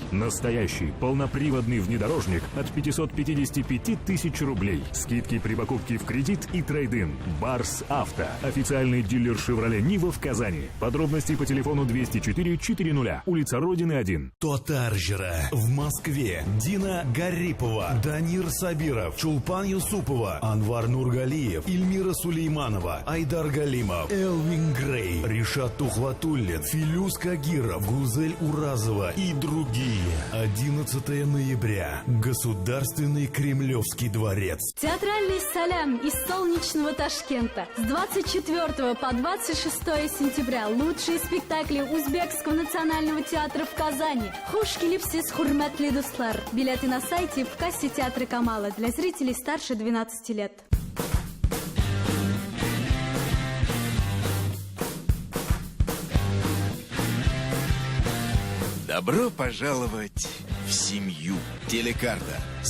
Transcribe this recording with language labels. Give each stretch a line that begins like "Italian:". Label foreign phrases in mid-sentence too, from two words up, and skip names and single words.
Russian: Настоящий полноприводный внедорожник от 555 тысяч рублей. Скидки при покупке в кредит и трейд-ин. Барс Авто. Официальный дилер «Шевроле Нива» в Казани. Подробности по телефону 204 400. Улица Родины, 1. Тотаржера в Москве. Дина Гарипова, Данир Сабиров, Чулпан Юсупова, Анвар Нургалиев, Ильмира Сулейманова, Айдар Галимов, Элвин Грей, Ришат Тухватуллин, Филюс Кагиров, Гузель Уразова и другие. 11 ноября. Государственный Кремлевский дворец. Театральный салям из солнечного Ташкента. С 24 по 26 сентября лучшие спектакли Узбекского национального театра в Казани.
Uzbek: Хуш келипсиз, хурматли дуслар.
Russian: Билеты на сайте в кассе театра Камала для зрителей старше 12 лет. Добро пожаловать в семью. Телекарта.